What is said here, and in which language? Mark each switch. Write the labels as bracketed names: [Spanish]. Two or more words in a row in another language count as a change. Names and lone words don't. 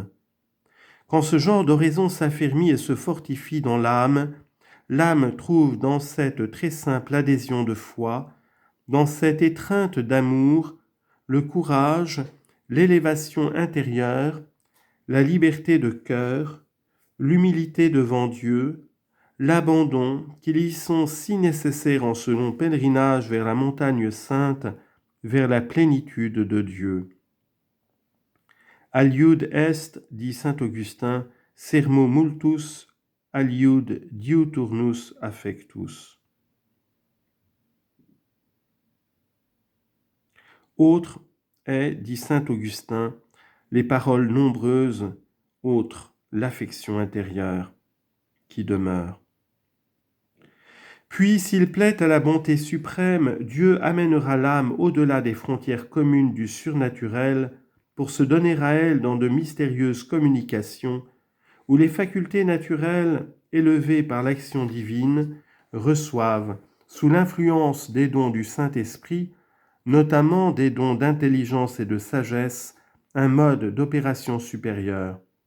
[French] Quand ce genre d'oraison s'affermit et se fortifie dans l'âme trouve dans cette très simple adhésion de foi, dans cette étreinte d'amour, le courage, l'élévation intérieure, la liberté de cœur, l'humilité devant Dieu, l'abandon qui y sont si nécessaires en ce long pèlerinage vers la montagne sainte, vers la plénitude de Dieu. [Latin] Aliud est, dit saint Augustin, sermo multus, aliud diuturnus affectus. [French] Autre est, dit saint Augustin, les paroles nombreuses, autre, l'affection intérieure qui demeure. Puis, s'il plaît à la bonté suprême, Dieu amènera l'âme au-delà des frontières communes du surnaturel pour se donner à elle dans de mystérieuses communications où les facultés naturelles, élevées par l'action divine, reçoivent, sous l'influence des dons du Saint-Esprit, notamment des dons d'intelligence et de sagesse, un mode d'opération supérieur.